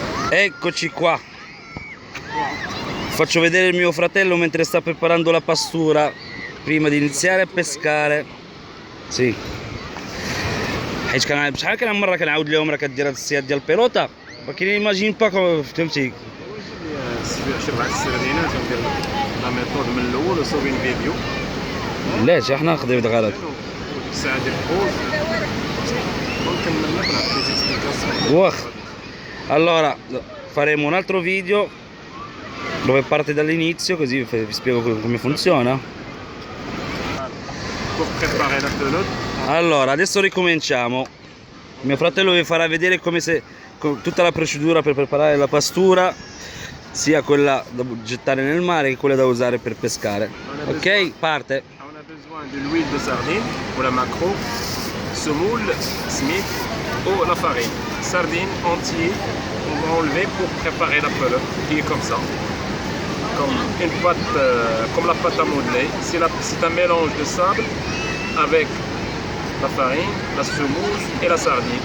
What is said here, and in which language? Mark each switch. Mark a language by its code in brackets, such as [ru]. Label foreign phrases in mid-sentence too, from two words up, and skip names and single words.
[it] Eccoci qua. Faccio vedere il mio fratello mentre sta preparando la pastura prima di iniziare a pescare. Sì. [ar] حيت كان بشحال كان مره كنعاود لهم راه كدير هاد الصياد ديال البيلوطه ولكن ايماجين با فهمتي. شوف على السردينه تندير [fr] la méthode [ar] من الاول وصوبين فيديو. علاش حنا ناخذ غلط الساعه ديال البوز ونكمل لك نعطيك اكسبليكاسيون. واخ. [it] Allora faremo un altro video dove parte dall'inizio, così vi spiego come funziona. [fr] Pour préparer la pelote. [it] Allora adesso ricominciamo. Mio fratello vi farà vedere tutta la procedura per preparare la pastura, sia quella da gettare nel mare che quella da usare per pescare. Ok, parte. [fr] On a besoin de l'huile de sardine ou la maquereau, semoule, smith ou la farine. Sardine entière, on va enlever pour préparer la pelote qui est comme ça. Comme une pâte, comme la pâte à modeler. C'est un mélange de sable avec la farine, la semoule et la sardine.